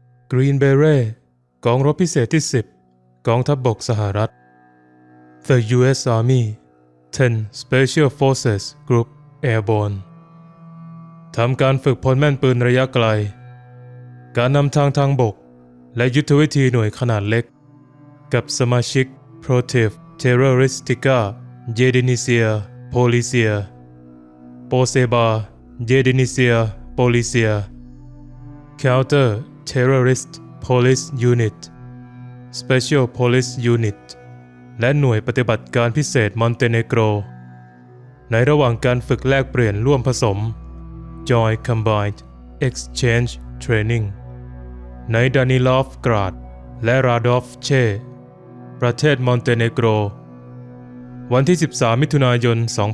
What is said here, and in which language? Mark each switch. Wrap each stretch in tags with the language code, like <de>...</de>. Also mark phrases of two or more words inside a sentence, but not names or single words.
<th>Green Beret กองรบพิเศษที่ 10 กองทัพบกสหรัฐ The U.S. Army 10 Special Forces Group Airborne ทำการฝึกพลแม่นปืนระยะไกลการนำทางบกและยุทธวิธีหน่วย ขนาดเล็กกับสมาชิก Protiv Terroristica Jedinicia Policia Poseba Jedinicia Policia Counter Terrorist Police Unit Special Police Unit และหน่วยปฏิบัติการพิเศษมอนเตเนโกรในระหว่างการฝึกแลกเปลี่ยนร่วมผสม Joint Combined Exchange Training ในดานิลอฟกราดและราดอฟเชประเทศมอนเตเนโกรวันที่ 13 มิถุนายน</th>